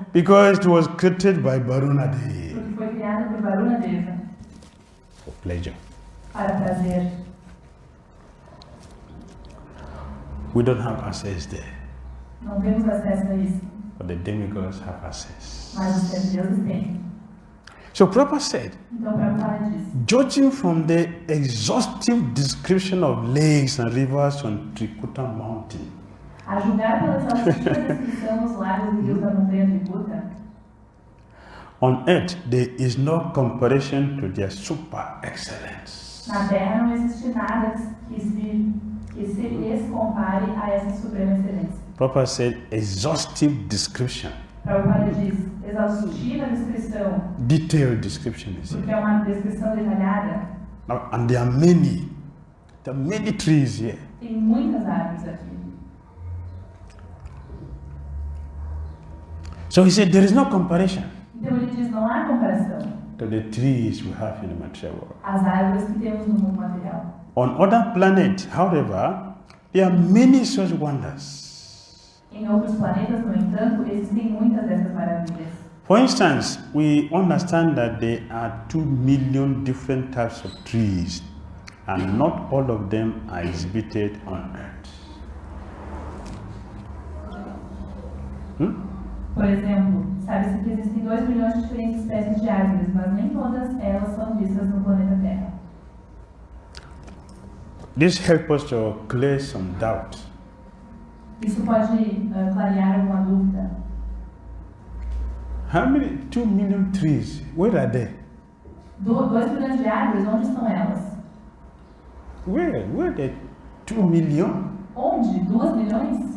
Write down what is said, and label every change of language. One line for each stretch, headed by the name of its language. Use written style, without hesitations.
English: because it was created by Varuṇa
Portuguese: porque foi criado por Varuṇa Deva
English: for pleasure.
Portuguese: para prazer.
English: We don't have access there,
Portuguese: Não temos acesso a isso,
English: but the demigods have access.
Portuguese: mas os semideuses têm.
English: So Prabhupada said,
Portuguese: Então Prabhupada diz,
English: judging from the exhaustive description of lakes and rivers on Trikūṭa Mountain,
Portuguese: a julgar pela exaustiva descrição dos lagos e rios da montanha Trikūṭa,
English: on earth there is no comparison to their super excellence.
Portuguese: na Terra não existe nada que se lhes compare a essa suprema excelência.
English: Prabhupada said exhaustive description,
Portuguese: Prabhupada diz, exaustiva descrição,
English: detailed description is here.
Portuguese: porque é uma descrição detalhada.
English: Now, and there are many trees here.
Portuguese: Tem muitas árvores aqui.
English: So he said there is no comparison
Portuguese: Então ele diz, não há comparação
English: to the trees we have in the material world.
Portuguese: às árvores que temos no mundo material.
English: On other planets, however, there are many such wonders.
Portuguese: Em outros planetas, no entanto, existem muitas dessas maravilhas.
English: For instance, we understand that there are 2 million different types of trees, and not all of them are exhibited on earth.
Portuguese: Por exemplo, sabe-se que existem 2 milhões de diferentes espécies de árvores, mas nem todas elas são vistas no planeta Terra.
English: This helps us to clear some doubt.
Portuguese: Isso pode clarear alguma dúvida.
English: How many 2 million trees? Where are they?
Portuguese: 2 milhões de árvores, onde estão elas?
English: Where are they? 2 million?
Portuguese: Onde? 2 milhões?